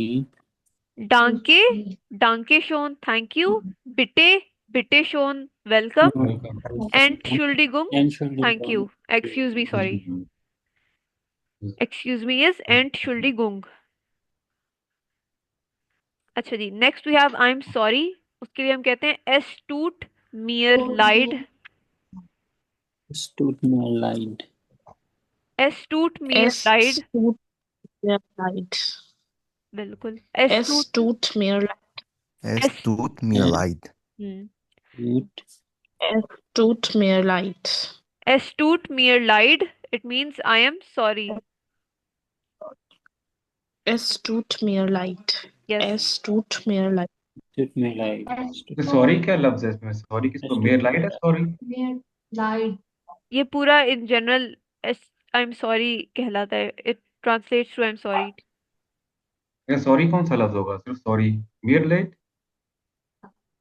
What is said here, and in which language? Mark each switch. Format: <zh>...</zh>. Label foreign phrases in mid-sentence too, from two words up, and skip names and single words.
<de>danke, danke schön</de> <en>thank you,</en> <de>bitte, bitte schön वेलकम, Entschuldigung</de> <en>thank you, excuse me sorry, excuse me is</en> <de>Entschuldigung.</de> <hi>अच्छा जी,</hi> <en>next we have I am sorry.</en> <hi>उसके लिए हम कहते हैं</hi> <de>Es tut mir leid, Es tut mir leid. Es tut mir Es लाइड, tut mir leid.</de> <hi>बिल्कुल, एस</hi> <de>Es टूट, tut mir leid. Es tut mir leid Gut. Es tut mir leid. Es tut mir leid,</de> <en>it means I am sorry.</en> <de>Es tut mir leid.</de> <en>यस,</en> <de>Es tut mir leid. Tut mir leid.</de> <hi>सॉरी क्या लफ्ज है इसमें? सॉरी किसको?</hi> <de>mir leid</de> <hi>है सॉरी।</hi> <de>mir leid.</de> <hi>ये पूरा</hi> <en>in general</en> <hi>एस</hi> <en>I am sorry</en> <hi>कहलाता है,</hi> <en>it translates to I am sorry.</en> <hi>सॉरी कौन सा लफ्ज होगा? सिर्फ सॉरी।</hi> <de>mir leid.</de> <en>no no,</en> <de>लाइट।</de>